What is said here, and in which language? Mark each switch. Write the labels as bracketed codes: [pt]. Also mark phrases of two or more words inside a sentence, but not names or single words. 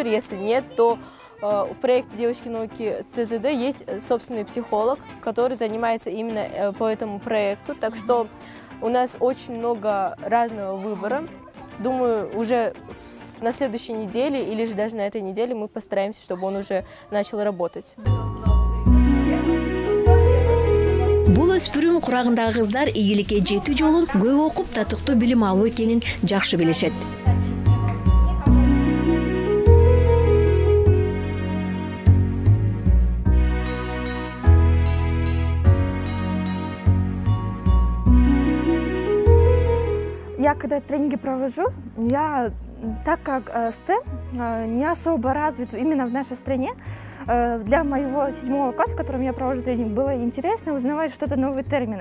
[ru] Если нет, то в проекте «Девочки науки» ЦЗД есть собственный психолог, который занимается именно по этому проекту. Так что у нас очень много разного выбора. Думаю, уже на следующей неделе или же даже на этой неделе мы постараемся, чтобы он уже начал работать. [ky] Бул өспүрүм курагындагы кыздар ийгиликке жетүү жолун көп окуп татыктуу билим алуу экенин жакшы билишет. [ru] Я когда тренинги провожу, так как STEM не особо развит именно в нашей стране, для моего 7 класса, в котором я провожу тренинг, было интересно узнавать что-то новые термины.